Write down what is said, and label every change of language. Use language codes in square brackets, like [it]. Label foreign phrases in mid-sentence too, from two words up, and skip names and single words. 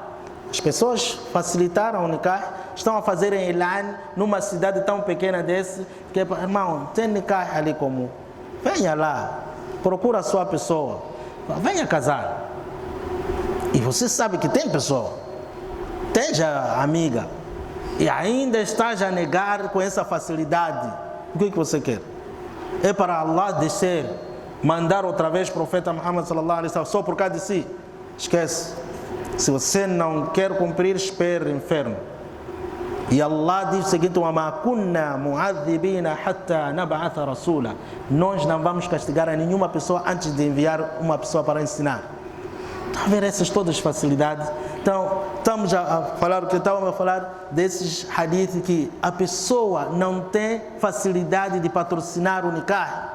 [pt] As pessoas facilitaram o nikah, estão a fazer em Ilan, numa cidade tão pequena desse, que, irmão, tem nikah ali como, venha lá, procura a sua pessoa, venha casar. E você sabe que tem pessoa, tem já amiga, e ainda estás a negar com essa facilidade. O que você quer? É para Allah descer, mandar outra vez o profeta Muhammad [ar] صلى الله عليه وسلم [pt] só por causa de si? Esquece. Se você não quer cumprir, espere o inferno. E Allah diz o seguinte: [ar] وَمَا كُنَّا مُعَذِّبِينَ حَتَّى نَبْعَثَ رَسُولًا. [pt] Nós não vamos castigar a nenhuma pessoa antes de enviar uma pessoa para ensinar. Está a ver essas todas as facilidades? Então, estamos a falar o que estávamos a falar desses hadiths que a pessoa não tem facilidade de patrocinar o nikah.